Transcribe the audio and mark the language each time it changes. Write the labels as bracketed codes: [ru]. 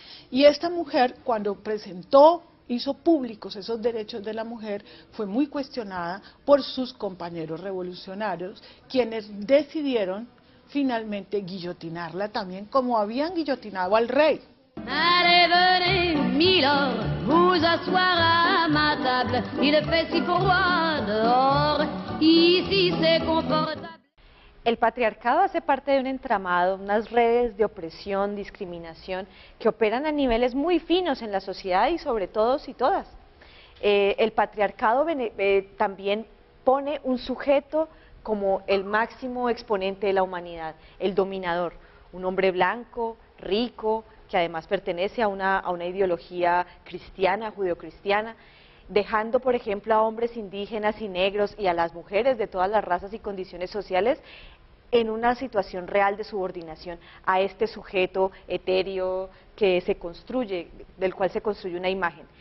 [es] Y esta mujer, cuando hizo públicos esos derechos de la mujer, fue muy cuestionada por sus compañeros revolucionarios, quienes decidieron finalmente guillotinarla también, como habían guillotinado al rey. [fr] Allez, venez, milord, vous asseoir à ma table. Il fait si froid dehors, ici c'est confortable. [es] El patriarcado hace parte de un entramado, unas redes de opresión, discriminación, que operan a niveles muy finos en la sociedad y sobre todos y todas. El patriarcado también pone un sujeto como el máximo exponente de la humanidad, el dominador, un hombre blanco, rico, que además pertenece a una ideología cristiana, judeocristiana, dejando, por ejemplo, a hombres indígenas y negros y a las mujeres de todas las razas y condiciones sociales en una situación real de subordinación a este sujeto etéreo que se construye, del cual se construye una imagen.